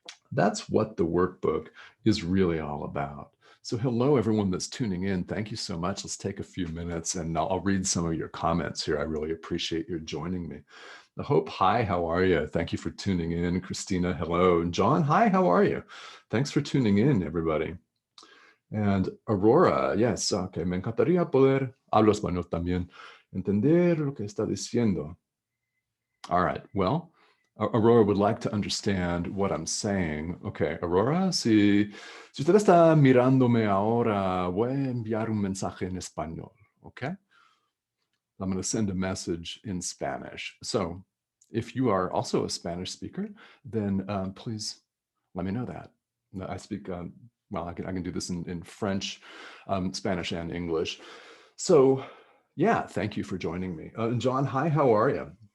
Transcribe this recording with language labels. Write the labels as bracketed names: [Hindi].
[English] That's what the workbook is really all about. So hello, everyone that's tuning in. Thank you so much. Let's take a few minutes and I'll read some of your comments here. I really appreciate your joining me. The Hope, hi, how are you? Thank you for tuning in. Christina, hello. John, hi, how are you? Thanks for tuning in, everybody. [Spanish] And Aurora, yes, okay, me encantaría poder, hablo español también, entender lo que está diciendo. [English] All right, well, Aurora would like to understand what I'm saying. [Spanish] Okay, Aurora, si usted está mirándome ahora, voy a enviar un mensaje en español, okay? [English] I'm going to send a message in Spanish. So if you are also a Spanish speaker, then please let me know that. I speak, well, I can do this in French, Spanish, and English. So yeah, thank you for joining me. John, hi, how are you?